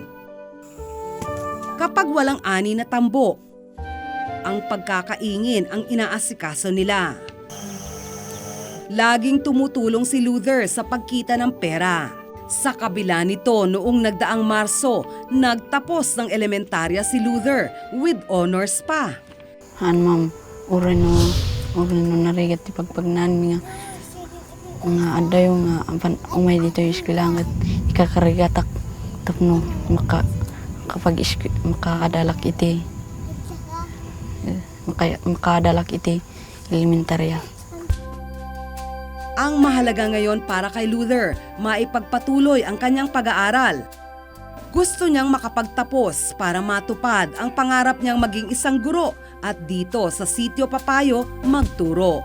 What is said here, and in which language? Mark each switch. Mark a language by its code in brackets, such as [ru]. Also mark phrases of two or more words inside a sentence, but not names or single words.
[tl] Kapag walang ani na tambo, ang pagkakaingin ang inaasikaso nila. Laging tumutulong si Luther sa pagkita ng pera. Sa kabila nito, noong nagdaang Marso, nagtapos ng elementarya si Luther [en] with honors [tl] pa. [ilo] Ma'am, uri no narigat ti pagpagnan nga adayo nga umay [tl] dito yung [ilo] eskwela at ikakarigatak tapno makakadalak iti elementarya. [tl] Ang mahalaga ngayon para kay Luther, maipagpatuloy ang kanyang pag-aaral. Gusto niyang makapagtapos para matupad ang pangarap niyang maging isang guro at dito sa Sitio Papayo magturo.